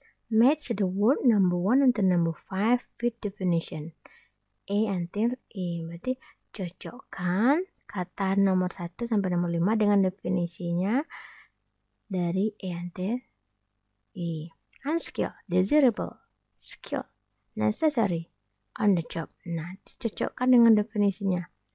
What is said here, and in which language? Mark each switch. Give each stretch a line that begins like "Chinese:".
English: Match the word number 1 until number 5 with definition. A until E.
Indonesian: Berarti cocokkan kata nomor 1 sampai nomor 5 dengan definisinya dari A
English: until E. Unskilled, desirable, skill, necessary, on the job.
Indonesian: Nah, dicocokkan dengan definisinya.